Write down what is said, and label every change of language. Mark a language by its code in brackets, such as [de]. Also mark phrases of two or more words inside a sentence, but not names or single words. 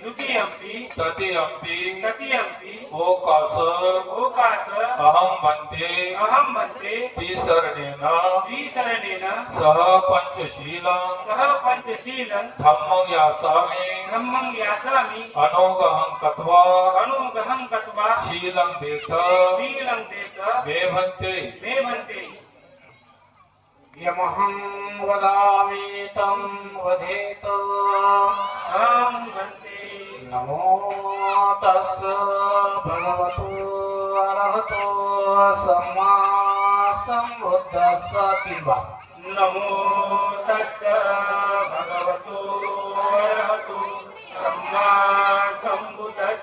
[pi] तृतीयंपि ओकास अहम भन्ते तीसरणेन सह पंचशीलं धम्मं याचामि अनोगहं कत्वा शीलं देत मे भन्ते. यमहं वदामि तं वदेत. नमो तस् भगवतो अरहतो सम्मा सम्बुद्धस्स. नमो तस् भगवतो अरहतो सम्मा सम्बुद्धस्स.